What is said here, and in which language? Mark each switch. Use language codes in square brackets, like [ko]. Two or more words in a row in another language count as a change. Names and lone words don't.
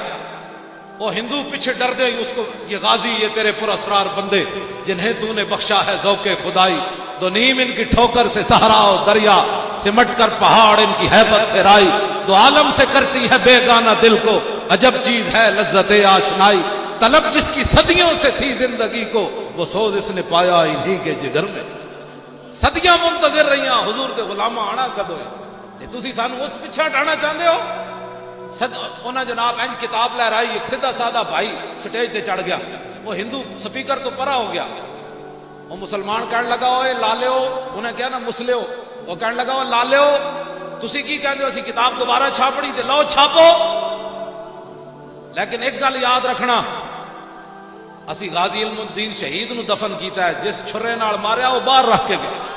[ur] وہ ہندو پیچھے ڈر دے اس کو، یہ غازی یہ تیرے پر اسرار بندے جنہیں تو نے بخشا ہے ذوق خدائی، دو نیم ان کی ٹھوکر سے صحرا و دریا، سمٹ کر پہاڑ ان کی ہیبت سے رائی، تو عالم سے کرتی ہے بیگانہ دل کو، عجب چیز ہے لذت آشنائی، طلب جس کی صدیوں سے تھی زندگی کو، وہ سوز اس نے پایا انہی کے جگر میں. [pa] صدیاں منتظر رہیاں حضور دے غلامہ آنا کدو ہے، تسی سانو اس پیچھے ہٹانا چاہتے ہو؟ انہاں جناب انج کتاب لہرائی، ایک سیدھا سادہ بھائی سٹیج تے چڑھ گیا، وہ ہندو سپیکر تو پرا ہو گیا. وہ مسلمان کہنے لگا اوے لالےو، انہیں کہا نا مسلےو، وہ کہنے لگا او لالےو تسی کی کہندے ہو اسی کتاب دوبارہ چھاپنی تے لو چھاپو، لیکن ایک گل یاد رکھنا اسی غازی علم الدین شہید نو دفن کیتا ہے، جس چھرے نال ماریا وہ باہر رکھ کے گیا.